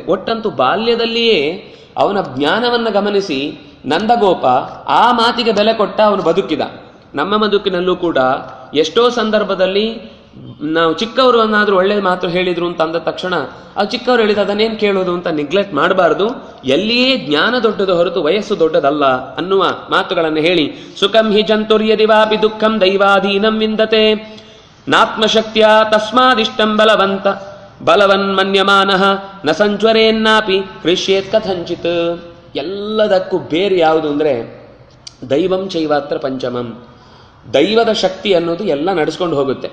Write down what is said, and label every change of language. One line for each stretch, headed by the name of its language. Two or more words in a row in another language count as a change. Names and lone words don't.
Kannada: ಒಟ್ಟಂತೂ ಬಾಲ್ಯದಲ್ಲಿಯೇ ಅವನ ಜ್ಞಾನವನ್ನ ಗಮನಿಸಿ ನಂದಗೋಪ ಆ ಮಾತಿಗೆ ಬೆಲೆ ಕೊಟ್ಟ ಅವನು ಬದುಕಿದ. ನಮ್ಮ ಬದುಕಿನಲ್ಲೂ ಕೂಡ ಎಷ್ಟೋ ಸಂದರ್ಭದಲ್ಲಿ ನಾವು ಚಿಕ್ಕವರು ಅನ್ನಾದ್ರೂ ಒಳ್ಳೆ ಮಾತು ಹೇಳಿದ್ರು ಅಂತ ಅಂದ ತಕ್ಷಣ ಅದು ಚಿಕ್ಕವರು ಹೇಳಿದ ಅದನ್ನೇನು ಕೇಳೋದು ಅಂತ ನೆಗ್ಲೆಕ್ಟ್ ಮಾಡಬಾರ್ದು. ಎಲ್ಲಿಯೇ ಜ್ಞಾನ ದೊಡ್ಡದು ಹೊರತು ವಯಸ್ಸು ದೊಡ್ಡದಲ್ಲ ಅನ್ನುವ ಮಾತುಗಳನ್ನು ಹೇಳಿ,
Sanskrit: ಸುಖಂ ಹಿ ಜಂತುರ್ಯದಿವಾಪಿ ದುಃಖಂ ದೈವಾಧೀನಂ ವಿಂದತೆ ನಾತ್ಮಶಕ್ತಿಯ ತಸ್ಮಾದಿಷ್ಟಂ ಬಲವನ್ ಮನ್ಯಮಾನಃ ನ ಸಂಜ್ವರೇನ್ನಾಪಿ ಹೃಷ್ಯೇತ್ ಕಥಂಚಿತ್.
Kannada: ಎಲ್ಲದಕ್ಕೂ ಬೇರೆ ಯಾವುದು ಅಂದ್ರೆ
Sanskrit: ದೈವಂ ಚೈವಾತ್ರ ಪಂಚಮಂ,
Kannada: ದೈವದ ಶಕ್ತಿ ಅನ್ನೋದು ಎಲ್ಲ ನಡೆಸ್ಕೊಂಡು ಹೋಗುತ್ತೆ.